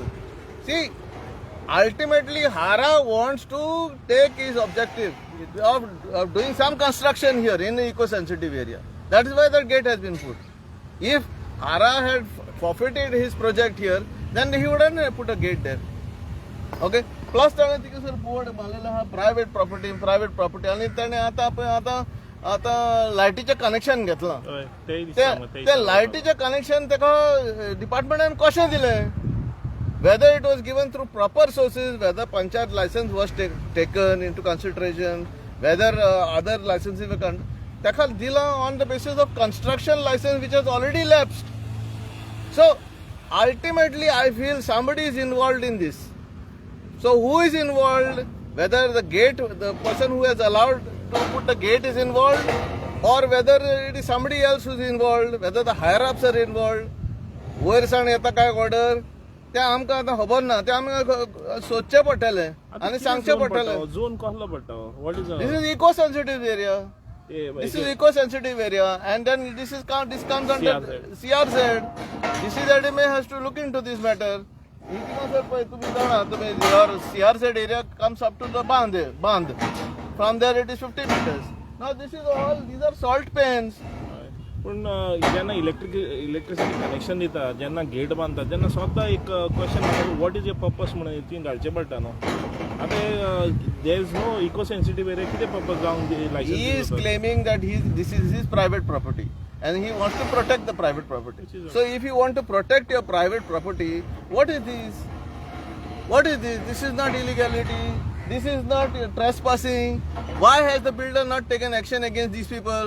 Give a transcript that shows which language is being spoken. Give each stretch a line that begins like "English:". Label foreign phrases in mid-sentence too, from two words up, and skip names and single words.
English: See, ultimately Hara wants to take his objective of doing some construction here in the eco-sensitive area. That is why that gate has been put. If Hara had forfeited his project here, then he wouldn't have put a gate there. Okay? Plus
Konkani: त्याने सर बोर्ड मारलेला हा
English: private property
Konkani: आणि त्याने आता लायटीचे कनेक्शन घेतला ते लायटीचे कनेक्शन तेका डिपार्टमेंटान कशें दिलें
English: whether it was given through proper sources, whether panchayat license was taken into consideration, whether other licenses were
Konkani: तेका दिला
English: on the basis of construction license which has already lapsed. So ultimately I feel somebody is involved in this. So who is involved? Whether the person who has allowed to put the gate is involved, or whether it is somebody else who is involved, whether the higher ups are involved.
Konkani: वयर सावन येता काय ऑर्डर ते आमकां आतां खबर ना ते आमकां सोदचें पडटलें आनी सांगचें पडटलें झोन कसलो पडटा
English: what is this is eco sensitive area This is eco-sensitive area, and then this comes under CRZ. DCZMA has to look into this matter.
Konkani: ही किंवा सर पळय तुम्ही जाणा तुम्ही
English: your CR set area comes up to the band. From there it is 50 meters. Now these are salt pans.
Konkani: पण जेन्ना इलेक्ट्रिसिटी कनेक्शन दिता जेन्ना गेट बांदता जेन्ना स्वता एक
English: question what is your purpose
Konkani: म्हणून ती घालचें पडटा न्हू आतां
English: there is no eco sensitive area
Konkani: कितें पर्पस जावन
English: He is license claiming that this is his private property and he wants to protect the private property. So if you want to protect your private property, what is this? What is this? This is not illegality. This is not trespassing. Why has the builder not taken action against these people?